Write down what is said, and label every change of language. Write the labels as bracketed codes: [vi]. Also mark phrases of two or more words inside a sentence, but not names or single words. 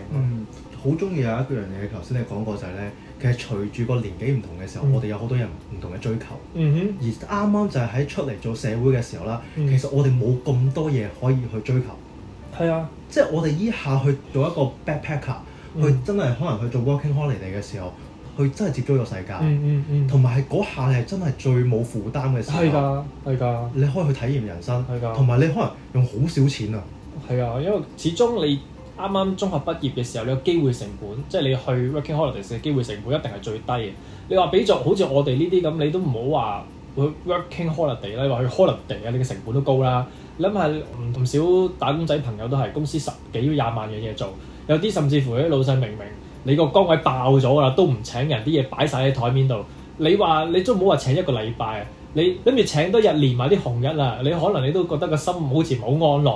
[yue] 好中意有一樣嘢，頭先你講過就係咧，其實隨住個年紀唔同嘅時候，我哋有好多人唔同嘅追求。而啱啱就係喺出嚟做社會嘅時候啦，其實我哋冇咁多嘢可以去追求。係啊，即係我哋依下去做一個 backpacker，去真係可能去做 [en] working holiday [yue] 嘅時候，去真係接觸個世界。同埋係嗰下係真係最冇負擔嘅時候。係㗎，你可以去體驗人生。係㗎，同埋你可能用好少錢啊。係啊，因為始終你啱啱中學畢業嘅時候，你個機會成本，即係你去 [en] working holidays [yue] 嘅機會成本一定係最低嘅。你話比作好似我哋呢啲咁，你都唔好話去 [en] working holiday [yue] 啦，你話去 holiday 啊，你嘅成本都高啦。你諗下唔少打工仔朋友都係公司10幾20萬嘅嘢做，有啲甚至乎啲老細明你個崗位爆咗啦，都唔請人，啲嘢擺晒喺台面度。你話你都唔好話請一個禮拜啊，你諗住請多日連埋啲紅日啦，你可能你都覺得個心好似唔好安樂。